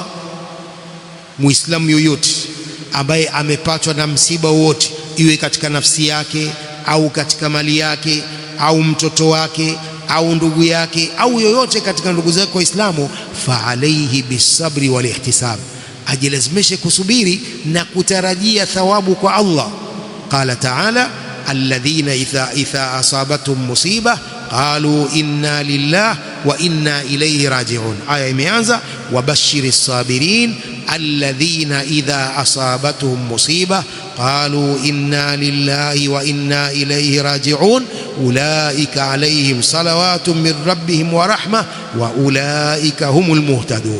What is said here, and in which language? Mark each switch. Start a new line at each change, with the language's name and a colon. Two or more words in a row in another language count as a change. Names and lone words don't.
Swahili: Muislamu yoyote ambaye amepatwa na msiba wote, iwe katika nafsi yake au katika mali yake au mtoto wake au ndugu yake au yoyote katika ndugu zake Waislamu,
Arabic: فعليه بالصبر والاحتساب,
Swahili: ajilazimishe kusubiri na kutarajia thawabu kwa Allah.
Arabic: قال تعالى الذين إذا أصابتهم مصيبة قالوا إنا لله وإنا إليه راجعون.
Swahili: Aya imeanza
Arabic: وبشر الصابرين الذين إذا أصابتهم مصيبة قالوا إنا لله وإنا إليه راجعون أولئك عليهم صلوات من ربهم ورحمة وأولئك هم المهتدون.